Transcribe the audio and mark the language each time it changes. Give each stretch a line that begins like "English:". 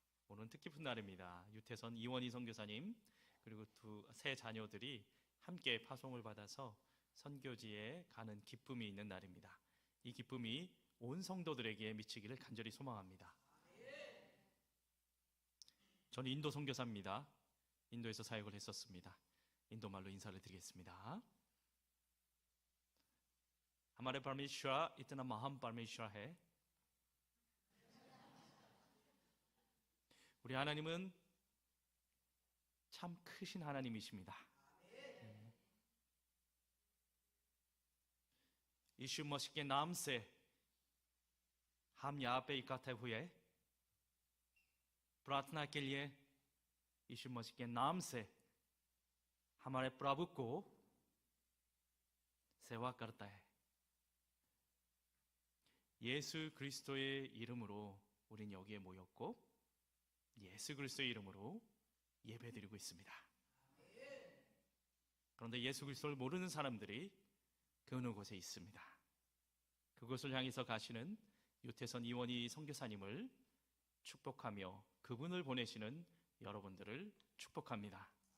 Korean: 오늘은 뜻깊은 날입니다. 유태선 이원희 선교사님 그리고 세 자녀들이 함께 파송을 받아서 선교지에 가는 기쁨이 있는 날입니다. 이 기쁨이 온 성도들에게 미치기를 간절히 소망합니다. 저는 인도 선교사입니다. 인도에서 사역을 했었습니다. 인도말로 인사를 드리겠습니다.
Hindi: हमारे परमेश्वर इतना महान परमेश्वर है.
Korean: 우리 하나님은 참 크신 하나님이십니다.
Hindi: यीशु मसीह के नाम से हम यहाँ पे इकट्ठे हुए प्रार्थना के लिए यीशु मसीह के नाम से हमारे प्रभु को सेवा करता है.
Korean: 예수 그리스도의 이름으로 우린 여기에 모였고 예수 그리스도의 이름으로 예배드리고 있습니다. 그런데 예수 그리스도를 모르는 사람들이 그 어느 곳에 있습니다. 그곳을 향해서 가시는 유태선 이원희 선교사님을 축복하며 그분을 보내시는 여러분들을 축복합니다.